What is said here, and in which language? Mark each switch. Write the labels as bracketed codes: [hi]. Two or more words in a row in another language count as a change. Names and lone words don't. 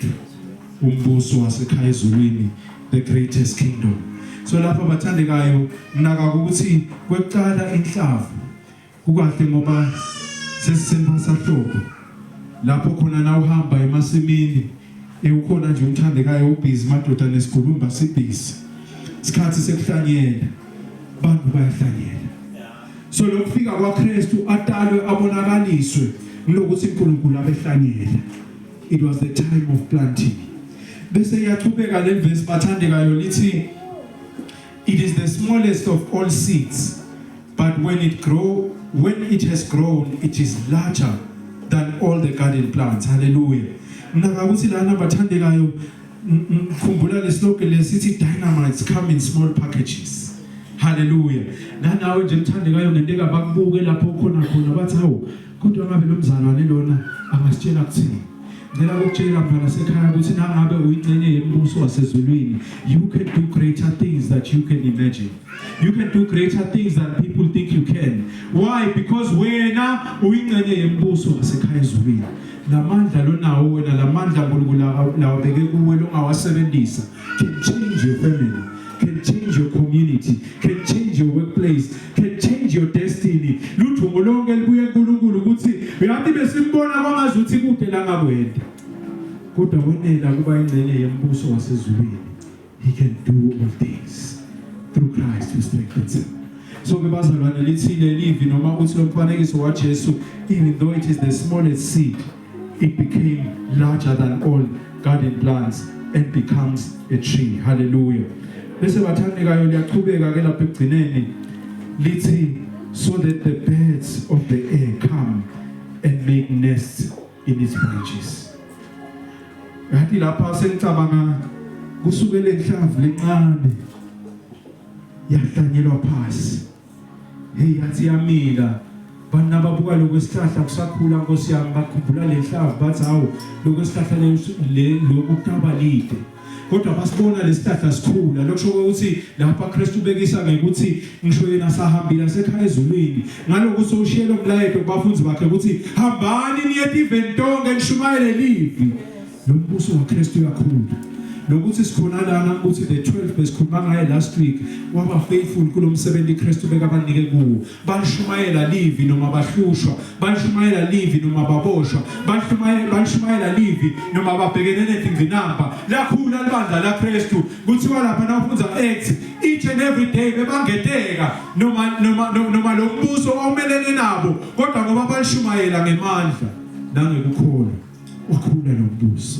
[ss] Umbuso wasekhaya ezulwini, [en] the greatest kingdom. [ss] So lapha bathandekayo naka ukuthi kwecala inhlavu kukahle ngoba sesisemba sahlobo lapho khona na uhamba emasimini ukhona nje umthandekayo ubhizi madoda nesikhulumba sibhizi isikhathi sekuhlanyela bantu bayahlanyela. So lokufika kwaKristu atalwe abonakaliswe ngokuthi uNkulunkulu abehlanyela. [en] It was the time of planting. [ss] Bese yaqhubeka le verse bathandekayo lithi [en] it is the smallest of all seeds, but when it has grown, it is larger than all the garden plants. [ss] Hallelujah. Nakakuthi lana bathandekayo khumbula leslogan lesithi [en] dynamites come in small packages. [ss] Hallelujah. Nanawe nje mthandekayo ngenteka bakubuke lapho khona bathi hawo kodwa ngabe lo mzalwane lona angasitshela kuthini. Ngela ukutshela mfana sekhaya ukuthi nangabe uyingcenye yembuso wasezulwini [en] you can do greater things that you can imagine. You can do greater things than people think you can. Why? [ss] Because wena uyingcenye yembuso wasekhaya ezulwini. Lamandla lonawo wena lamandla uNkulunkulu lawabeke kuwe longawasebenzisa [en] can change your family, can change your community, can change your workplace, can change your destiny. [ss] Lutho lonke libuye kuNkulunkulu ukuthi uyathi besimbona kwangazuthi kude la ngakwenda kodwa wonela kuba ingcenye yembuso wasezulwini. [en] He can do all things through Christ who strengthens him. [ss] So ke bazalwane lithile livi noma uthi lo mfanekiso waJesu, [en] even though it is the smallest seed, it became larger than all garden plants and becomes a tree. [ss] Hallelujah. Bese bathandekayo liyaqhubeka ke lapha egcineni lithi [en] so that the birds of the air come and make nests in its branches. [ss] Yathi lapha sengicabanga kusukela enhlavu lencane yahlanyelwa phasi. Hey yathi yamila bana babuka lokwesihlahla kusakhula Nkosi yami bakhumbula lenhlavu bathi hawo lokwesihlahla lokutaba lide kodwa basibona lesihlahla sikhula lokusho ukuthi lapha Kristu bekisa ngekuthi ngisho yena sahambile sekhaya ezulwini ngalokuthi ushiyelo umlayeto kubafundi bakhe ukuthi hambani niye eventonge nishumayele livi. Lo mbuso waKristu yakhulu lokuthi sikhona lana ukuthi the 12 besikhuluma ngaye [en] last week [ss] waba faithful kulomsebenzi Kristu bekabanike kuwo. Bashumayela livi noma bahlushwa, bashumayela livi noma baboshwa, bashumayela livi noma babhekene nezingzinamba. Lakhula libandla laKristu kuthiwa lapha nawufunza Acts [en] each and every day [ss] bebangedeka noma lo mbuso omelene nabo kodwa ngoba bashumayela ngemandla nangekukholwa wakhula lo mbuso.